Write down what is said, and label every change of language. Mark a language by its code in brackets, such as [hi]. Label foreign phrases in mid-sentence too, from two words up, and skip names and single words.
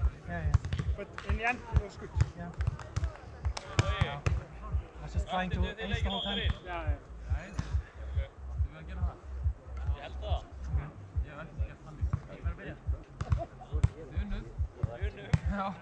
[en] Yeah. But in the end, it was good. Yeah. I was just trying to ace the whole time. Yeah. [is] Ég held það. Ég hef ekki gert þannig. Ég verður að byrja. Unnur. Já.